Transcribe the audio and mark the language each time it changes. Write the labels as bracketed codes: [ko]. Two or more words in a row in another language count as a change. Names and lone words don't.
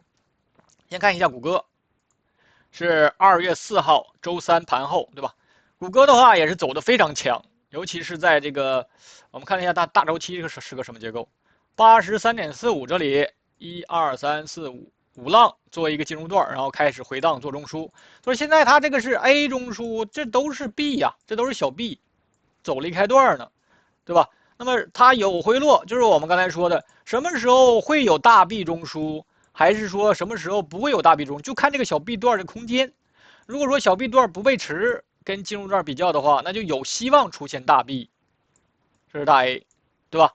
[zh] 先看一下谷歌，是2月4號周3盤後，對吧？谷歌的話也是走得非常強，尤其是在這個，我們看了一下大周期是個什麼結構，83.45這裡1、2、3、4、5浪作為一個進入段，然後開始回檔做中樞，所以現在它這個是 A 中樞，這都是 B 呀，這都是小 B， 走離開段呢，對吧？那麼它有回落，就是我們剛才說的，什麼時候會有大 B 中樞，還是說什麼時候不會有大 B 中樞，就看這個小 B 段的空間。如果說小 B 段不背馳，跟進入段比較的話，那就有希望出現大 B， 這是大 A， 對吧？